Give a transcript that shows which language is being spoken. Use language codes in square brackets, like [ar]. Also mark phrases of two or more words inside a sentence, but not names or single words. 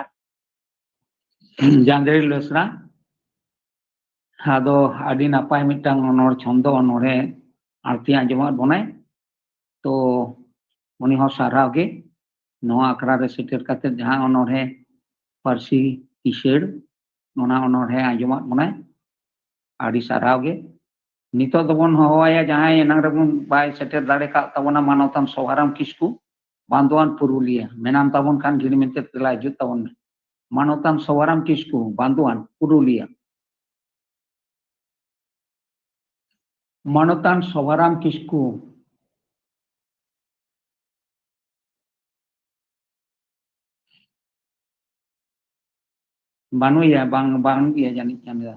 [sat] जांद्रेल बेसरा आदो आदि नापाय मिटांग अनोड़ छंदो अनोड़े आरती आंजमात बनाय तो उनी हो साराव गे नोआ आखड़ा रे सेटर काते जहां अनोड़े पारसी किसेड़ ओना अनोड़े आंजमात बनाय आदि साराव गे ᱱᱤᱛᱚᱜ ᱫᱚᱵᱚᱱ ᱦᱚᱦᱚᱣᱟᱭᱟ ᱡᱟᱦᱟᱸᱭ ᱮᱱᱟᱝ ᱨᱮᱵᱚᱱ ᱵᱟᱭ ᱥᱮᱴᱮᱨ ᱫᱟᱲᱮ ᱠᱟᱜ ᱛᱟᱵᱚᱱᱟ ᱢᱟᱱᱚᱛᱟᱱ ᱥᱚᱵᱷᱟᱨᱟᱢ ᱠᱤᱥᱠᱩ ᱵᱟᱱᱫᱳᱣᱟᱱ ᱯᱩᱨᱩᱞᱤᱭᱟᱹ ᱢᱮᱱᱟᱢ ᱛᱟᱵᱚᱱ ᱠᱷᱟᱱ ᱜᱤᱲ ᱢᱮᱱᱛᱮ ᱛᱮᱞᱟ ᱦᱤᱡᱩᱜ ᱛᱟᱵᱚᱱ ᱢᱮ ᱢᱟᱱᱚᱛᱟᱱ ᱥᱚᱵᱷᱟᱨᱟᱢ ᱠᱤᱥᱠᱩ ᱵᱟᱱᱫᱳᱣᱟᱱ ᱯᱩᱨᱩᱞᱤᱭᱟᱹ ᱢᱟᱱᱚᱛᱟᱱ ᱥᱚᱵᱷᱟᱨᱟᱢ ᱠᱤᱥᱠᱩ ᱵᱟᱹᱱᱩᱭᱟ ᱵᱟᱝ ᱤᱭᱟᱹ ᱡᱟᱹᱱᱤᱡ ᱠᱷᱟᱱ ᱫᱚ